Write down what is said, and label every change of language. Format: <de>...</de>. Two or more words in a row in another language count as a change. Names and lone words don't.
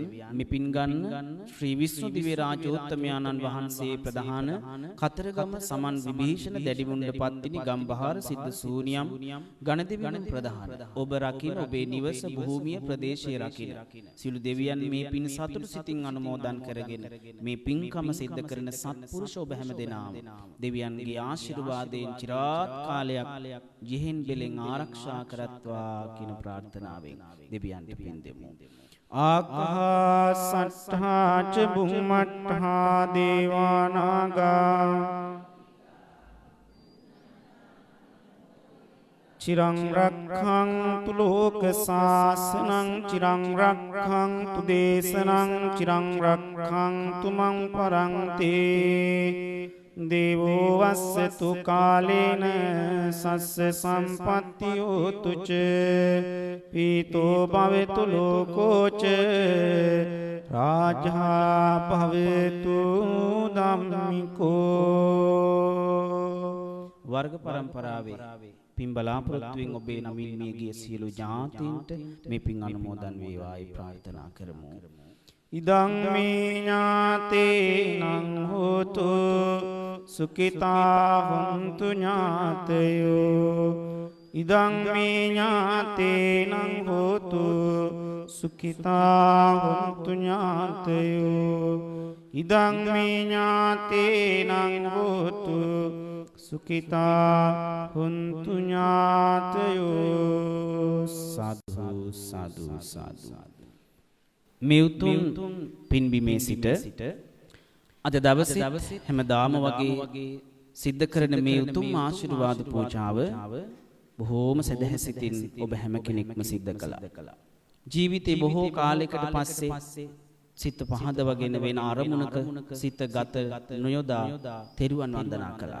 <si>මිපින් ගන්න ශ්‍රී විෂ්ණු දිව්‍ය රාජෝත්තමයන්න් වහන්සේ ප්‍රධාන කතරගම සමන් විභීෂණ දැඩිමුණ්ඩ පත්තිනි ගම්බහාර සිද්ධ සූනියම් ගණදෙවියන් ප්‍රධාන ඔබ රකින්න ඔබේ නිවස භූමිය ප්‍රදේශයේ රකින්න සිළු දෙවියන් මේ පින් සතුටු සිතින් අනුමෝදන් කරගෙන මේ පින්කම සිද්ධ කරන සත්පුරුෂ ඔබ හැම දෙනාම දෙවියන්ගේ ආශිර්වාදයෙන් චිරාත් කාලයක් ජීහෙන් බෙලෙන් ආරක්ෂා කරත්වා කියන ප්‍රාර්ථනාවෙන් දෙවියන්ට පින් දෙමු.</si> <pi>ආකාසට්ඨා ච බුම්මට්ඨා දේවානාගා චිරං රක්ඛන්තු ලෝක සාසනං චිරං රක්ඛන්තු දේශනං චිරං රක්ඛන්තු මං පරන්තේ දේවෝ වස්සතු කාලේන සස්ස සම්පත්තියෝතු ච පීතෝ භවෙතු ලෝකෝ ච රාජා භවෙතු ධම්මිකෝ</pi> <si>වර්ග පරම්පරාවේ පින් බලාපොරොත්තුවෙන් ඔබේ නමින් මිය ගිය සියලු ඥාතීන්ට මේ පින් අනුමෝදන් වේවායි ප්‍රාර්ථනා කරමු.</si> <pi>ඉදං මේ ඥාතේනං හෝතු සුඛිතා හොන්තු ඥාතයෝ ඉදං මේ ඥාතේනං හෝතු සුඛිතා හොන්තු ඥාතයෝ ඉදං මේ ඥාතේනං හෝතු සුඛිතා හොන්තු</pi> <si>ඥාතයෝ සාදු සාදු සාදු මේ උතුම් පින්බිමේ සිට අද දවසේ හැමදාම වගේ සිද්ධ කරන මේ උතුම් ආශිර්වාද පූජාව බොහෝම සදහැසිතින් ඔබ හැම කෙනෙක්ම සිද්ධ කළා. ජීවිතේ බොහෝ කාලයකට පස්සේ සිත පහදවගෙන වෙන අරමුණක සිත ගත නොයොදා තෙරුවන් වන්දනා කළා.</si>